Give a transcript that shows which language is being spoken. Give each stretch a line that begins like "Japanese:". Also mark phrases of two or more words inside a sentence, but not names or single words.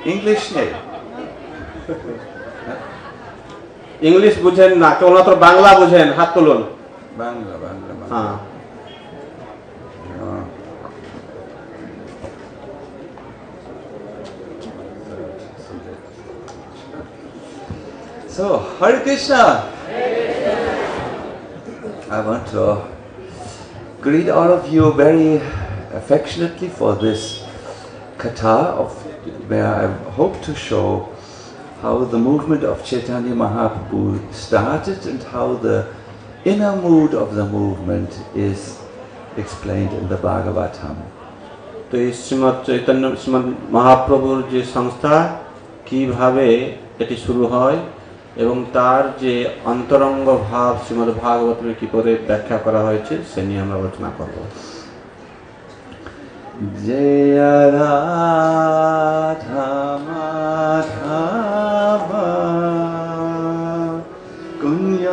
Bangla: ইংলিশ বুঝেন না, কেবলমাত্র বাংলা বুঝেন, হাত তুলুন। बांग्ला হ্যাঁ।
English: So,
Sanskrit: Hare Krishna.
English: I want to greet all of you very affectionately for this katha of where I hope to show how the movement of Chaitanya Mahaprabhu started and how the inner mood of the movement is explained in the Bhagavatam.
Bangla: তো এই শ্রীমৎ চৈতন্য শ্রীমৎ মহাপ্রভুর যে সংস্থা কিভাবে এটি শুরু হয় এবং তার যে অন্তরঙ্গ ভাব শ্রীমদ্ ভাগবতমে কি করে ব্যাখ্যা করা হয়েছে সে নিয়ে আমরা আলোচনা করব।
Sanskrit: Jaya Radha Madhava